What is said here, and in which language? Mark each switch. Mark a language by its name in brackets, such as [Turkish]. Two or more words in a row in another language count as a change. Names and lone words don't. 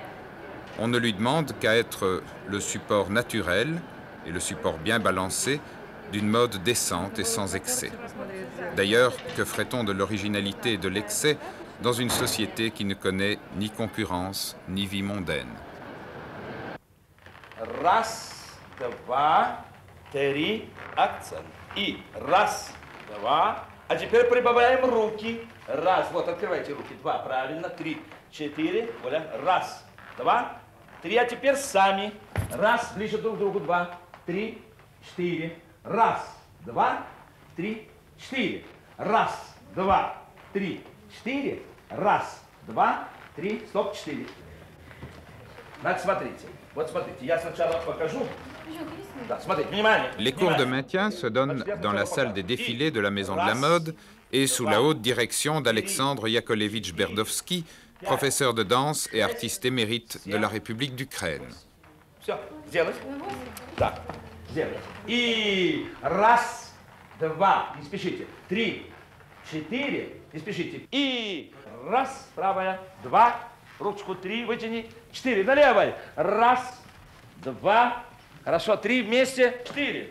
[French] On ne lui demande qu'à être le support naturel et le support bien balancé d'une mode décente et sans excès. D'ailleurs, que ferait-on de l'originalité et de l'excès dans une société qui ne connaît ni concurrence ni vie mondaine? [Russian] Раз, два, три, акцент. И раз, два. А теперь прибавляем руки. Раз, вот, открывайте руки. Два, правильно. 3, 4. Оля. Раз, два, 3. А теперь сами. Раз, ближе друг к другу. 2, 3, 4. Раз, два, 3, 4. Раз, два, 3, 4. Раз, два, 3. Стоп, 4. Значит, смотрите. Вот смотрите, я сначала покажу. Да, смотрите, внимание. [French] Les cours de maintien se donnent dans la salle des défilés de la Maison de la Mode et sous la haute direction d'Alexandre Yakovlevitch Berdovski, professeur de danse et artiste émérite de la République d'Ukraine. [Russian] Все, сделать. Так, сделать. И раз, два, не спешите. 3, 4, не спешите. И раз, правая, 2, ручку 3 вытяни, 4, на левой. Раз, 2, хорошо, 3 вместе, 4.